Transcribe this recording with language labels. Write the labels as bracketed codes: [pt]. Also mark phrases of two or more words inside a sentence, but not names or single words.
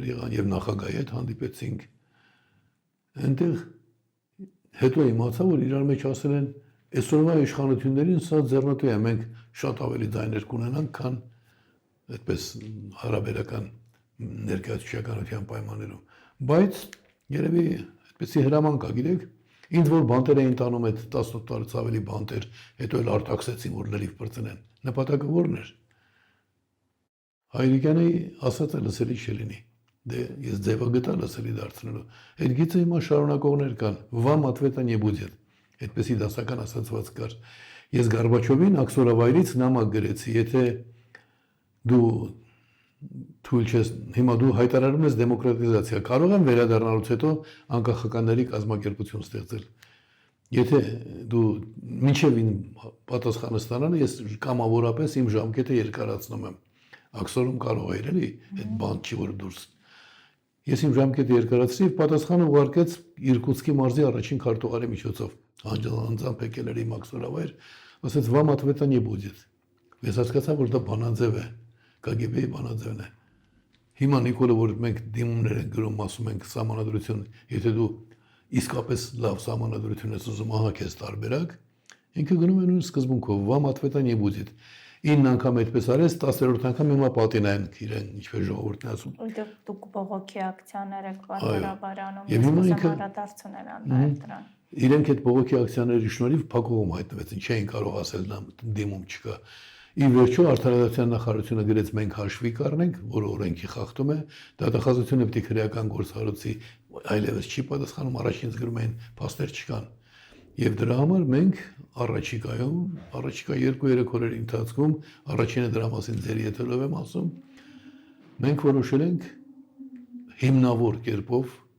[hy] եղան, եւ նախագահի հետ հանդիպեցինք։ Այնտեղ հետո իմացա, որ իրար մեջ ասել են, այսօրվա իշխանություններին սա ձեռնտու է, մենք շատ ավելի ձայներ կունենանք, քան այդպես հարաբերական ներկայացուցչականության պայմաններում։ Բայց երևի այդպեսի հրաման կա, գիտեք, ինձ որ բանտեր էին տանում այդ 18 տարուց ավելի բանտեր, հետո էլ արտաքսեցին, որ լրիվ բրծնեն։ Նպատակը ո՞րն էր։ Հայրիկյանի ասածը լսելի չլինի։ Դե ես ձևը գտա լսելի դարձնելու։ Այդ գիծը հիմա շարունակողներ կան, [ru] «Вам ответа не будет»։ [hy] Այդպեսի դասական ասացված կար։ Ես Գորբաչովին աքսորավայրից նամակ գրեցի, եթե դու թույլ չես, հիմա դու հայտարարում ես դեմոկրատիզացիա, կարող եմ վերադառնալուց հետո անկախականների կազմակերպություն ստեղծել։ Եթե դու մինչև պատասխանը ստանալը, ես կամավորապես իմ ժամկետը երկարացնում եմ։ Աքսորում կարող է էլի, այդ բան չի որ դուրս։ Ես իմ ժամկետը երկարացրի եւ պատասխանը ուղարկեց Իրկուտսկի մարզի առաջին քարտուղարի միջոցով։ Անձամբ եկել էր իմ աքսորավայր, ասաց [ru] «Вам ответа не будет»։ [hy] Ես հասկացա, որ դա բանաձև է, KGB-ի բանաձևն է։ Հիմա Նիկոլը, որ մենք դիմումներ ենք գրում, ասում ենք սահմանադրություն, եթե դու իսկապես լավ սահմանադրություն ես ուզում, ահա քեզ տարբերակ, ինքը գնում է նույն սկզբունքով, [ru] вам ответа не будет։ [hy] 9 անգամ այդպես արես, 10-րդ անգամ հիմա պատինային իրեն, ինչպես ժողովուրդն ասում։ Դուք բողոքի ակցիաներ եք բարբարանում, Եվ հիմա ինքը հարադարձուներ աններ դրան։ Իրենք այդ բողոքի ակցիաների շնորհիվ փակողում հայտնվեցին, չէին կարող ասել նա դիմում չկա։ Ի վերջո արդարադատության նախարարությունը գրեց մենք հաշվի կառնենք, որը օրենքի խախտում է, դատախազությունը պետք է քրեական գործառույթի այլևս չի պատասխանում, առաջինից գրում էին փաստեր չկան։ Եվ դրա համար մենք առաջիկա 2-3 օրերի ընթացքում առաջինը դրա մասին ձեր եթերով եմ ասում, մենք որոշել ենք հիմնավոր կերպով